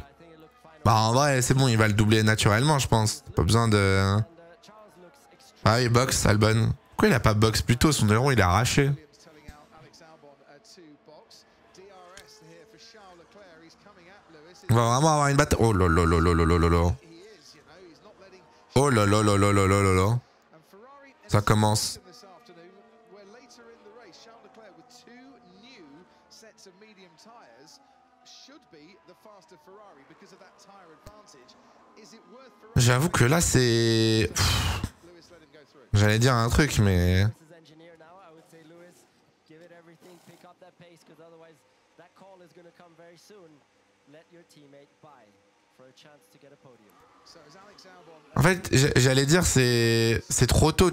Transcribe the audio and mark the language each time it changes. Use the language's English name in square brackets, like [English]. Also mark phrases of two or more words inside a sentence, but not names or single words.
[French] Bah, en vrai, c'est bon, il va le doubler naturellement, je pense. Pas besoin de... Ah oui, box, Albon. Pourquoi il a pas box plus tôt? Son aileron, il est arraché. On va vraiment avoir une bataille. Oh là là là là là là là là. Oh là là là là là là là là. Ça commence. J'avoue que là c'est... J'allais dire un truc mais... En fait, j'allais dire c'est trop tôt.